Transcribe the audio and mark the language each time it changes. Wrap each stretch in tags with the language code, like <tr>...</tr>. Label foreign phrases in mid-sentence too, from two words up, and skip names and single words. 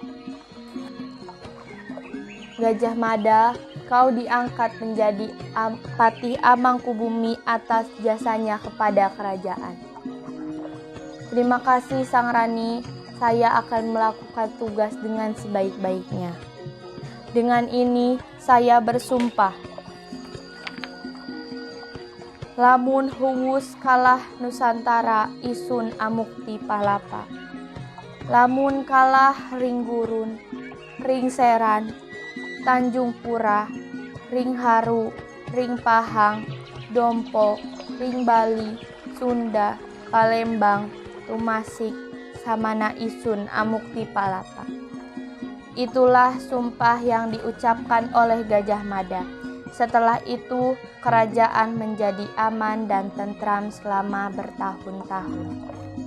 <id>Gajah Mada, kau diangkat menjadi Patih Amangkubumi atas jasanya kepada kerajaan. Terima kasih Sang Rani, saya akan melakukan tugas dengan sebaik-baiknya. Dengan ini saya bersumpah.</id> <kaw>Lamun huwus kalah Nusantara isun amukti palapa. Lamun kalah ring gurun, ring seran, Tanjung Pura, ring Haru, ring Pahang, Dompo, ring Bali, Sunda, Palembang, Tumasik, Samana isun amukti palapa.</kaw> <id>Itulah sumpah yang diucapkan oleh Gajah Mada. Setelah itu kerajaan menjadi aman dan tentram selama bertahun-tahun.</id>